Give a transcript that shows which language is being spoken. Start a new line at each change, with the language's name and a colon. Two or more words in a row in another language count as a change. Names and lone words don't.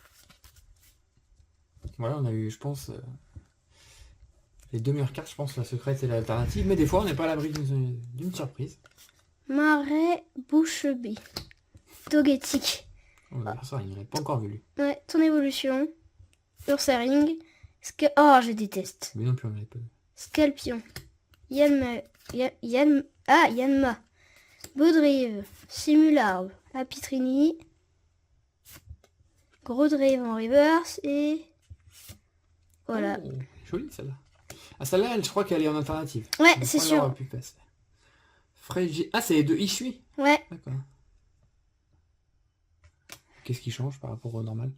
French: Voilà, on a eu, je pense, les deux meilleures cartes, je pense, la secrète et l'alternative. Mais des fois, on n'est pas à l'abri d'une surprise. Marais bouche bée. Togetic. On va voir ça, il n'en a pas encore vu, lui. Ouais, ton évolution. Ursaring. Oh, je déteste. Mais non plus, on n'avait pas vu. Scalpion. Yanma. Baudrive. Simularbe. Apitrini. Gros Drive en reverse et... Voilà. Oh, jolie, celle-là. Ah, celle-là, je crois qu'elle est en alternative. Ouais, Donc, c'est on sûr. l'aura pu passer. Frégie. Ah, c'est les deux Ishui. Ouais. D'accord. Qu'est-ce qui change par rapport au normal?